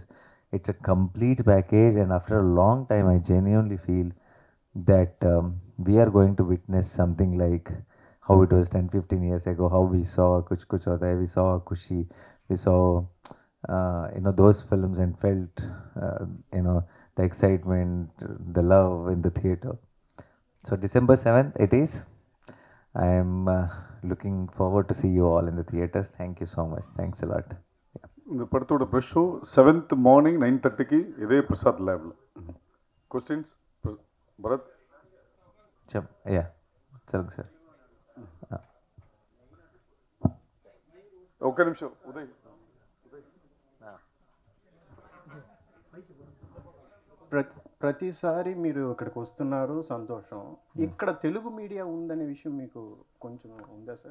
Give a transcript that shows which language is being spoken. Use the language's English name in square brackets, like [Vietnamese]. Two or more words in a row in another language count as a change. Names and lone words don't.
[English] It's a complete package, and after a long time, I genuinely feel that we are going to witness something like how it was 10-15 years ago, how we saw Kuch Kuch Hota Hai, we saw Kushi, we saw those films and felt the excitement, the love in the theater. So December 7th it is. I am looking forward to see you all in the theaters. Thank you so much. Thanks a lot. [Tamil] இந்த படத்தோட [English] press show [Tamil] 7th மார்னிங் 9:30க்கு இதே பிரசாத் லேப்ல. கொஸ்டின்ஸ் பரத்? யா சொல்லுங்க சார். [Telugu] ఒక్క నిమిషం ఉదయ్. ప్రతిసారి మీరు ఇక్కడికి వస్తున్నారు, సంతోషం. ఇక్కడ తెలుగు మీడియా ఉందనే విషయం మీకు కొంచెం ఉందా సార్?